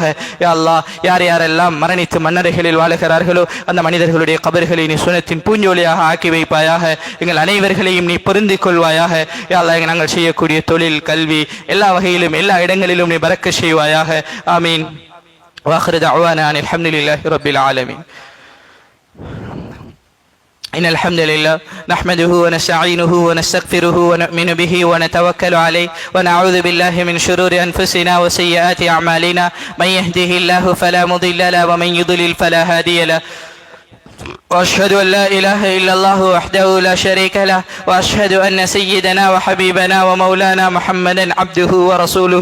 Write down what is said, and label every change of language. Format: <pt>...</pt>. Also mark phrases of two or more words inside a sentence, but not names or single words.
<ta>யா அல்லாஹ், யார் யாரெல்லாம் மரணித்து மன்னரைகளில் வாழுகிறார்களோ அந்த மனிதர்களுடைய கபர்களை நீ சுனத்தின் பூஞ்சோலியாக ஆக்கி வைப்பாயாக. எங்கள் அனைவர்களையும் நீ பொருந்திக் கொள்வாயாக. யா அல்லாஹ், நாங்கள் செய்யக்கூடிய தொழில், கல்வி, எல்லா வகையிலும் எல்லா இடங்களிலும் நீ பரக்க செய்வாயாக. ஆமீன்.</ta> <ar>وآخر دعوانا أن الحمد لله رب العالمين. إن الحمد لله نحمده ونستعينه ونستغفره ونؤمن به ونتوكل عليه ونعوذ بالله من شرور أنفسنا وسيئات أعمالنا من يهده الله فلا مضل له ومن يضلل فلا هادي له وأشهد أن لا إله إلا الله وحده لا شريك له وأشهد أن سيدنا وحبيبنا ومولانا محمدا عبده ورسوله.</ar>